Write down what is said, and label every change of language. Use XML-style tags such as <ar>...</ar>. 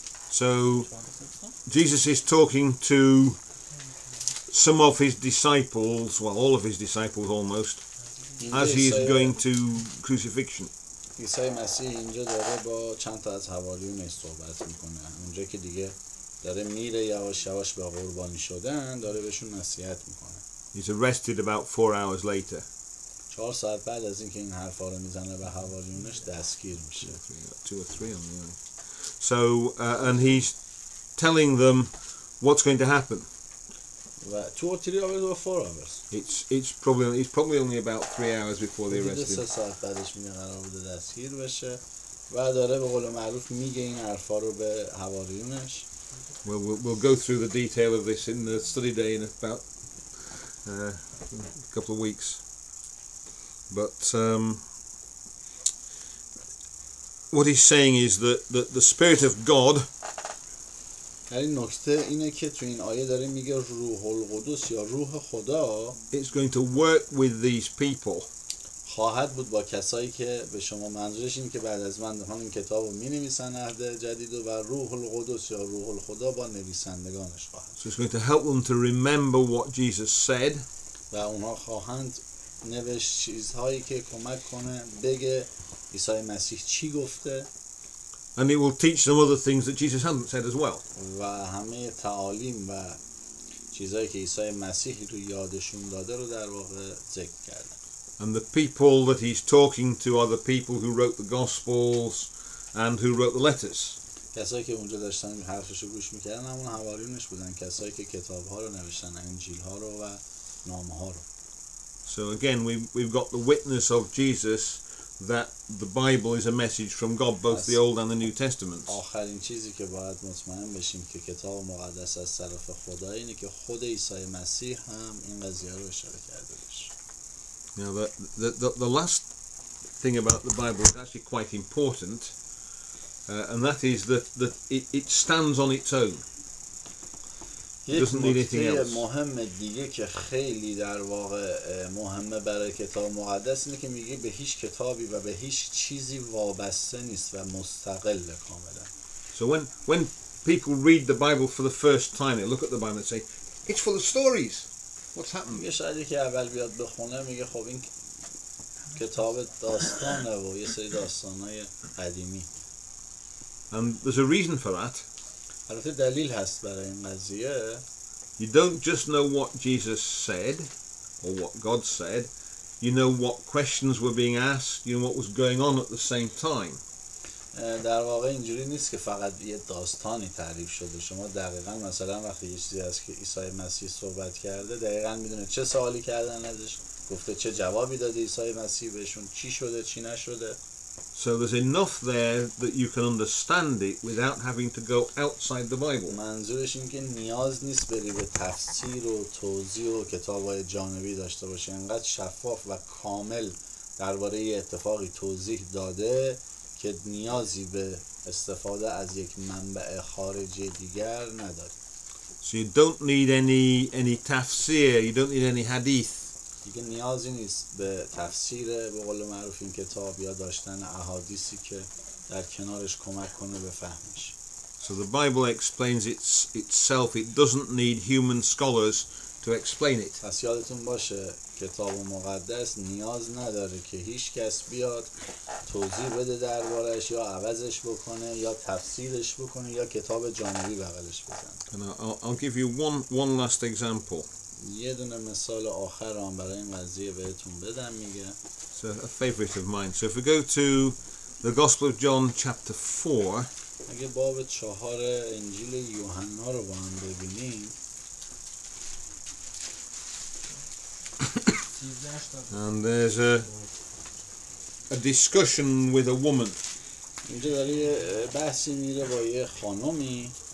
<en>So Jesus is talking to some of his disciples, well, all of his disciples almost, as he is going to crucifixion.</en> <fa>عیسی مسیح اینجا داره با چند تا از حواریونش صحبت میکنه. اونجا که دیگه داره میره یواش یواش به قربانی شدن داره بهشون نصیحت میکنه.</fa> <en>He's arrested about 4 hours later.</en> <fa>4 ساعت بعد از اینکه این حرفا رو میزنه به حواریونش دستگیر میشه.</fa> <en>2 or 3 on the eye. So and he's telling them what's going to happen. 2 or 3 hours or 4 hours. It's probably only about 3 hours before they arrest 3 him.</en> <fa>ساعت بعدش میگه قرار بوده دستگیر بشه و داره به قول معروف میگه این حرفا رو به حواریونش.</fa> <en>Well, we'll go through the detail of this in the study day in about a couple of weeks. But what he's saying is that the Spirit of God</en> <fa>این نکته اینه که تو این آیه داره میگه روح القدس یا روح خدا</fa> <en>is going to work with these people</en> <fa>خواهد بود با کسایی که به شما منظورش اینه که بعد از من همین کتاب رو می نویسن عهد جدید و روح القدس یا روح الخدا با نویسندگانش خواهد.</fa> <en>So it's going to help them to remember what Jesus said.</en> <fa>و اونها خواهند نوشت چیزهایی که کمک کنه بگه عیسی مسیح چی گفته.</fa> <en>And it will teach them other things that Jesus hadn't said as well.</en> <fa>و همه تعالیم و چیزهایی که عیسی مسیح رو یادشون داده رو در واقع ذکر کرده.</fa> <en>And the people that he's talking to are the people who wrote the Gospels and who wrote the letters.</en> <fa>کسایی که اونجا داشتن حرفشو گوش میکردن همون حواریونش بودن، کسایی که کتاب‌ها رو نوشتن، انجیل‌ها رو و نامه‌ها رو.</fa> <en>So again we've got the witness of Jesus that the Bible is a message from God, both the Old and the New Testaments.</en> <fa>آخرین چیزی که باید مطمئن بشیم که کتاب مقدس از طرف خدا اینه که خود عیسی مسیح هم این قضیه رو اشاره کرده باشه.</fa> <en>Now the last thing about the Bible is actually quite important, and that is that it stands on its own.</en> <fa>یک نکته مهم دیگه که خیلی در واقع مهمه برای کتاب مقدس اینه که میگه به هیچ کتابی و به هیچ چیزی وابسته نیست و مستقل کاملا.</fa> <en>So when people read the Bible for the first time, they look at the Bible and say, it's full of stories. What's happened?</en> <fa>میگه شاید که اول بیاد بخونه میگه خب این کتاب داستانه و یه سری داستانای قدیمی.</fa> <en>And there's a reason for that.</en> <fa>البته دلیل هست برای این قضیه.</fa> <en>You don't just know what Jesus said or what God said. You know what questions were being asked. You know what was going on at the same time.</en> <fa>در واقع اینجوری نیست که فقط یه داستانی تعریف شده. شما دقیقاً مثلا وقتی یه چیزی هست که عیسی مسیح صحبت کرده دقیقاً میدونه چه سوالی کردن ازش، گفته چه جوابی داده عیسی مسیح بهشون، چی شده چی نشده.</fa> <en>So there's enough there that you can understand it without having to go outside the Bible.</en> <fa>منظورش این که نیاز نیست بری به تفسیر و توضیح و کتاب‌های جانبی داشته باشه. انقدر شفاف و کامل درباره یه اتفاقی توضیح داده که نیازی به استفاده از یک منبع خارجی دیگر نداره.</fa> <en>So you don't need any tafsir, you don't need any hadith.</en> <fa>دیگه نیازی نیست به تفسیر به قول معروف این کتاب یا داشتن احادیثی که در کنارش کمک کنه به فهمش.</fa> <en>So the Bible explains itself. It doesn't need human scholars to explain it.</en> <fa>پس یادتون باشه کتاب مقدس نیاز نداره که هیچ کس بیاد توضیح بده دربارش یا عوضش بکنه یا تفسیرش بکنه یا کتاب جانبی بغلش بزنه.</fa> <en>And I'll give you one last example.</en> <fa>یه دونه مثال آخر هم برای این قضیه بهتون بدم. میگه</fa> <en>It's a favorite of mine. So if we go to the Gospel of John chapter 4,</en> <fa>اگه باب 4 انجیل یوحنا رو با هم ببینیم</fa> <en>and there's a discussion with a woman.</en> <fa>اینجا داره یه بحثی میره با یه خانمی.</fa>